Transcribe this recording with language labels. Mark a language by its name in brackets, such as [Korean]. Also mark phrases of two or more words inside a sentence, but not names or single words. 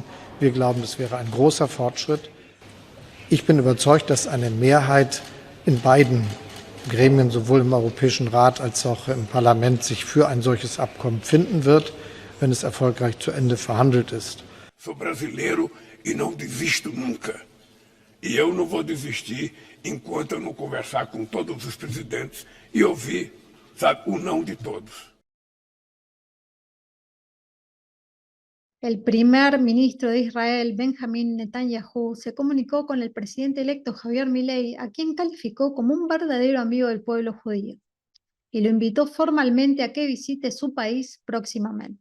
[German] Wir glauben, das wäre ein großer Fortschritt. Ich bin überzeugt, dass eine Mehrheit in beiden Gremien, sowohl im Europäischen Rat als auch im Parlament, sich für ein solches Abkommen finden wird, wenn es erfolgreich zu Ende verhandelt ist. [Portuguese] Sou brasileiro e não desisto nunca. E eu não vou desistir enquanto eu não conversar com todos os presidentes e ouvir, sabe, o não de todos. [Spanish] El primer ministro de Israel, Benjamin Netanyahu, se comunicó con el presidente electo Javier Milei, a quien calificó como un verdadero amigo del pueblo judío, y lo invitó formalmente a que visite su país próximamente.